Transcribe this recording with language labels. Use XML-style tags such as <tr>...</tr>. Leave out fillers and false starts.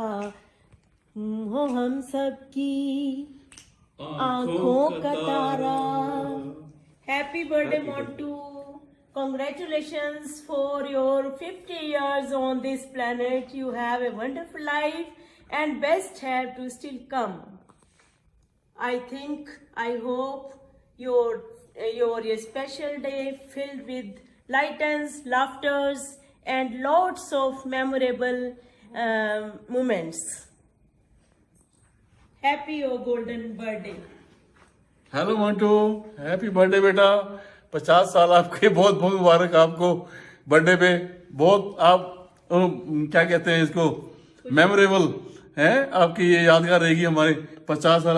<hi>तुम हो हम सबकी आंखों का तारा।</hi> <en>Happy birthday Montu, congratulations for your 50 years on this planet. You have a wonderful life and best have to still come. I think, I hope your special day filled with lightens, laughters and lots of memorable moments. Happy your golden birthday.</en> <hi>Hello Mantu, happy birthday बेटा। 50 साल आपके बहुत बहुत मुबारक आपको birthday पे। बहुत आप क्या कहते हैं इसको, मेमोरेबल है आपकी, ये यादगार रहेगी हमारे 50 साल।</hi>